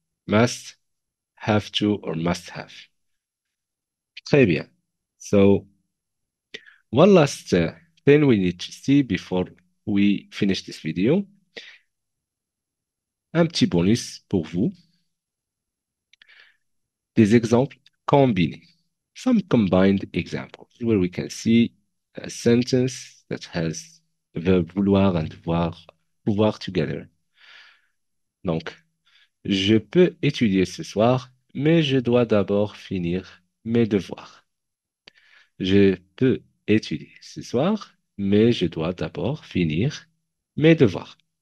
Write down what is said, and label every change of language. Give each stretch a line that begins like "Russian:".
English: Must, have to, or must have.
French: Très bien.
English: So, one last thing we need to see before we finish this video.
French: Un petit bonus pour vous. Des exemples combinés.
English: Some combined examples where we can see a sentence that has the verb vouloir and pouvoir together.
French: Donc, je peux étudier ce soir, mais je dois d'abord finir mes devoirs. Je peux étudier ce soir, mais je dois d'abord finir mes devoirs.